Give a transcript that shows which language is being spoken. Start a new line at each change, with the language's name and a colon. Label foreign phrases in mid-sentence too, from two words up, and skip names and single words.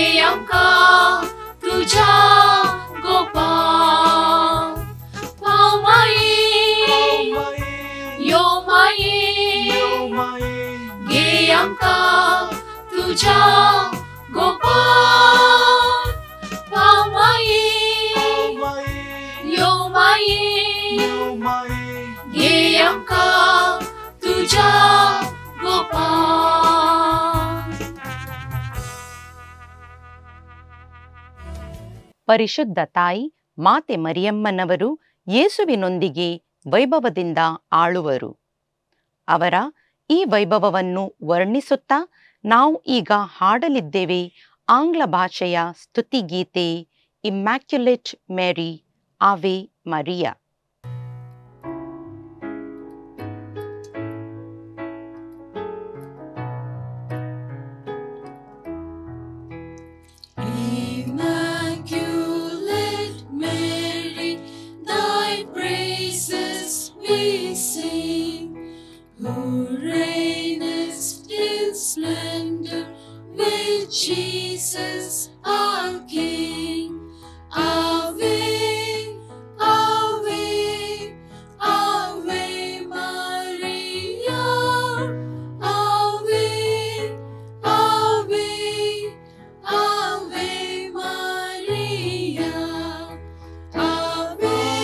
Konkani: आमका तुझा गोपाळ पाव माये यो माये गे आमका तुझा गोपाळ पाव माये यो माये गे आमका तुझा गोपाळ.
Kannada: ಪರಿಶುದ್ಧ ತಾಯಿ ಮಾತೆ ಮರಿಯಮ್ಮನವರು ಯೇಸುವಿನೊಂದಿಗೆ ವೈಭವದಿಂದ ಆಳುವರು. ಅವರ ಈ ವೈಭವವನ್ನು ವರ್ಣಿಸುತ್ತಾ ನಾವು ಈಗ ಹಾಡಲಿದ್ದೇವೆ ಆಂಗ್ಲ ಭಾಷೆಯ ಸ್ತುತಿಗೀತೆ ಇಮ್ಯಾಕ್ಯುಲೇಟ್ ಮೇರಿ ಆವೆ ಮರಿಯಾ.
English: Immaculate Mary, thy praises we sing, who reignest in splendor with Jesus our King.
Latin: Ave, Ave, Ave Maria, Ave, Ave, Ave Maria, Ave,